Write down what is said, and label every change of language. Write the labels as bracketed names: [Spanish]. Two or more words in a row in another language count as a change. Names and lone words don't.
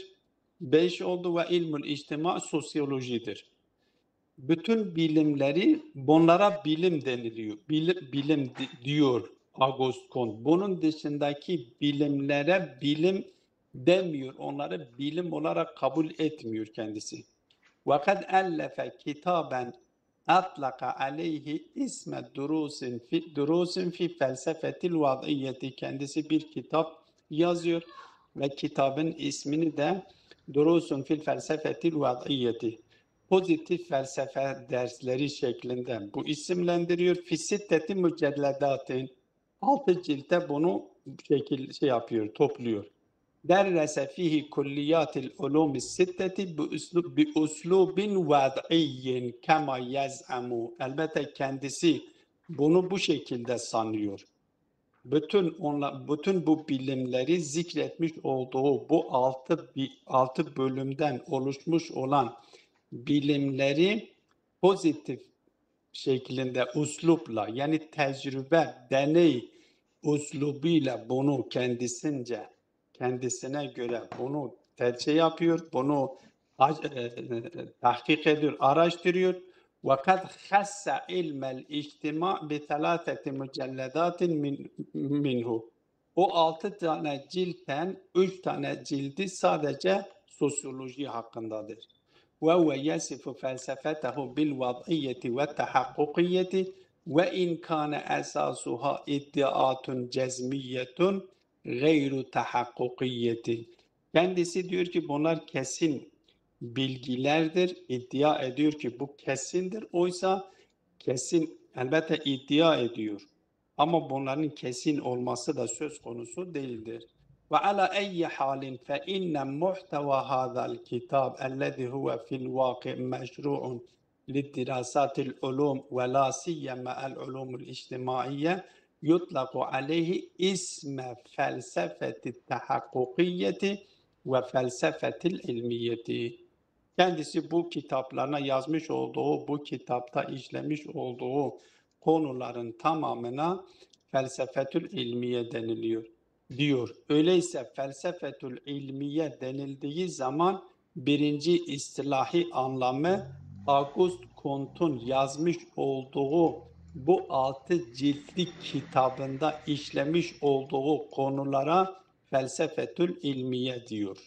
[Turkish] 5 oldu ve [Arabic] علم الاجتماع [Turkish] sosyolojidir. Bütün bilimleri bunlara bilim deniliyor. Bilim diyor Auguste Comte. Bunun dışındaki bilimlere bilim demiyor. Onları bilim olarak kabul etmiyor kendisi. [Arabic] وَقَدْ أَلَّفَ كِتَابًا أَطْلَقَ عَلَيْهِ اسم دروس في الفلسفة الوضعية. [Turkish] Kendisi bir kitap yazıyor ve kitabın ismini de Durusun fil felsefetil vad'iyyeti. Pozitif felsefe dersleri şeklinde bu isimlendiriyor. [Arabic] في ستة مجلدات [Turkish] 6 ciltte bunu yapıyor, topluyor. [Arabic] درس فيه كليات العلوم الستة بأسلوب وضعي كما يزعم. [Turkish] Elbette kendisi bunu bu şekilde sanıyor. Bütün bu bilimleri zikretmiş olduğu bu altı bölümden oluşmuş olan bilimleri pozitif şeklinde uslupla, yani tecrübe, deney uslubuyla bunu kendisine göre bunu tercih yapıyor, bunu tahkik ediyor, araştırıyor. [Arabic] وَقَدْ خَسَّ عِلْمَ الْاِجْتِمَاعِ بِثَلَاثَةِ مُجَلَّدَاتٍ minhu. [Turkish] O 6 tane ciltten 3 tane cildi sadece sosyoloji hakkındadır. [Arabic] وهو يصف فلسفته بالوضعية والتحققية وإن كان أساسها ادعاءات جزمية غير تحققية. [Turkish] Kendisi diyor ki bunlar kesin bilgilerdir. İddia ediyor ki bu kesindir. Oysa kesin elbette iddia ediyor. Ama bunların kesin olması da söz konusu değildir. [Arabic] وعلى أي حال فإن محتوى هذا الكتاب الذي هو في الواقع مشروع للدراسات العلوم ولا سيما العلوم الاجتماعية يطلق عليه اسم فلسفة التحققية وفلسفة العلمية. [Turkish] Kendisi bu kitaplarına yazmış olduğu, bu kitapta işlemiş olduğu konuların tamamına [Arabic] الفلسفة العلمية [Turkish] deniliyor diyor. Öyleyse [Arabic] الفلسفة العلمية [Turkish] denildiği zaman birinci istilahi anlamı Auguste Comte'un yazmış olduğu bu 6 ciltlik kitabında işlemiş olduğu konulara [Arabic] الفلسفة العلمية [Turkish] diyor.